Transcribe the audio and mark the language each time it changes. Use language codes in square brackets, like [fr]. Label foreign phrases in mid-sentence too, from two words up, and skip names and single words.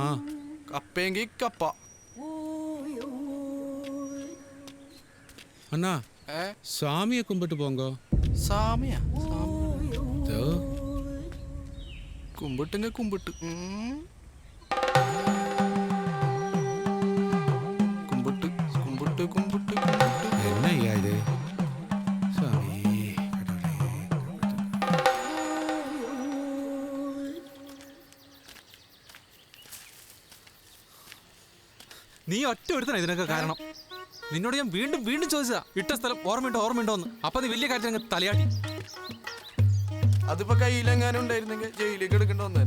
[ml] കപ്പയെങ്കിൽ കപ്പ. [ta] அண்ணா, சாமியை கும்பிட்டு போங்க. [ml] സാമിയാ? [ta] இதோ. [ml] കുമ്പിട്ടുങ്ക കുമ്പിട്ട്. കുമ്പിട്ട് കുമ്പിട്ട് കുമ്പിട്ട് കുമ്പിട്ട്. [ta] என்ன ஐயா இது? சாமி கடவுளே. [ml] നീ ഒറ്റ ഒരുത്തനാ ഇതിനൊക്കെ കാരണം. നിന്നോട് ഞാൻ വീണ്ടും വീണ്ടും ചോദിച്ചതാ ഇട്ട സ്ഥലം ഓർമ്മയുണ്ടോ എന്ന്. അപ്പൊ നീ വലിയ കാര്യത്തിൽ അങ്ങ് തലയാട്ടി. അതിപ്പോ കയ്യിലെങ്ങാനും ഉണ്ടായിരുന്നെങ്കിൽ ജയിലിലേക്ക് എടുക്കേണ്ടി വന്നേനെ.